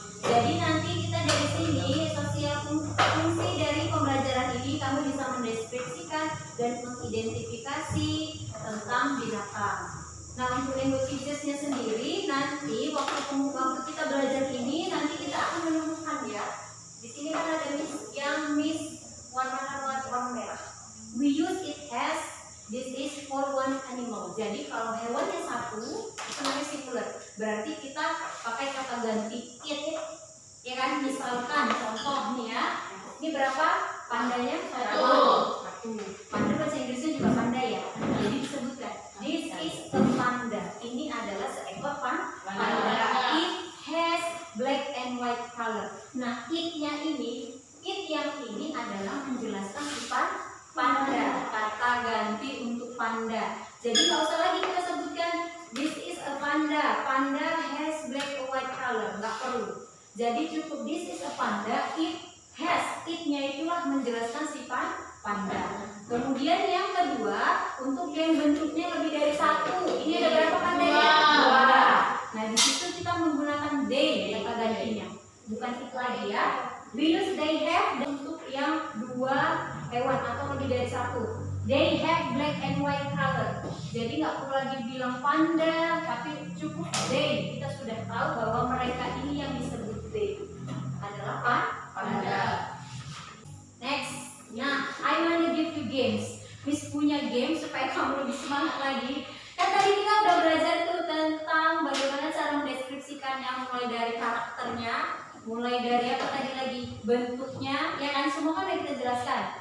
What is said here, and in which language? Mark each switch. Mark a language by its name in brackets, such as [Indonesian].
[Indonesian] Jadi nanti kita dari sini sosial fungsi dari pembelajaran ini kamu bisa mendeskripsikan dan mengidentifikasi tentang binatang. Nah, untuk language features-nya sendiri nanti waktu kita belajar ini nanti kita akan menemukan ya. Di sini kan ada miss warna merah. [English] We use it as this is for one animal. [Indonesian] Jadi kalau hewannya satu itu namanya singular. Berarti kita pakai kata ganti it ya kan. Misalkan contoh nih ya. Ini berapa? Pandanya satu. Panda bahasa Inggrisnya juga panda ya. Jadi disebutkan this is a panda. Ini adalah seekor panda. [English] It has black and white color. [Indonesian] Nah, it yang ini adalah menjelaskan sifat panda. Kata ganti untuk panda. Jadi nggak usah lagi kita sebutkan this is a panda. [English] Panda has black and white color. [Indonesian] Nggak perlu. Jadi cukup this is a panda. It has. It-nya itulah menjelaskan sifat panda. Kemudian yang kedua, untuk yang bentuknya lebih dari satu. Ini ada berapa pandanya? Dua. Nah, di situ kita menggunakan they kata gantinya. Bukan it lagi ya. We use they have untuk yang dua hewan atau lebih dari satu. [English] They have black and white color. [Indonesian] Jadi nggak perlu lagi bilang panda, tapi cukup they. Kita sudah tahu bahwa mereka ini yang disebut they adalah panda. [English] Next. Nah, I wanna give you games. [Indonesian] Miss punya game supaya kamu lebih semangat lagi. Kan tadi kita udah belajar tuh tentang bagaimana cara mendeskripsikannya, mulai dari karakternya, mulai dari apa tadi lagi, bentuknya, ya kan semua kan udah kita jelaskan.